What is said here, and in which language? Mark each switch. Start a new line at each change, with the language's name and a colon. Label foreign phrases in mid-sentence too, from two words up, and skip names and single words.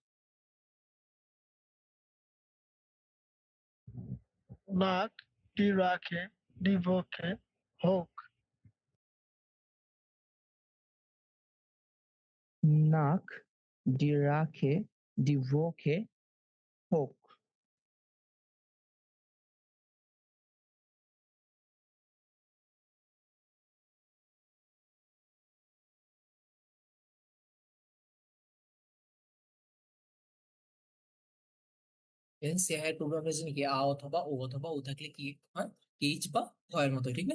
German: Nack, die Rache, die Woche, hoch. Nack, die Rache, die Woche, hoch.
Bangla: দেন সেহায়ের পূর্বে আমরা জানি কি আ অথবা ও থাকলে কি হয়, কেচ বা ক্ষয়ের মতো, ঠিক না?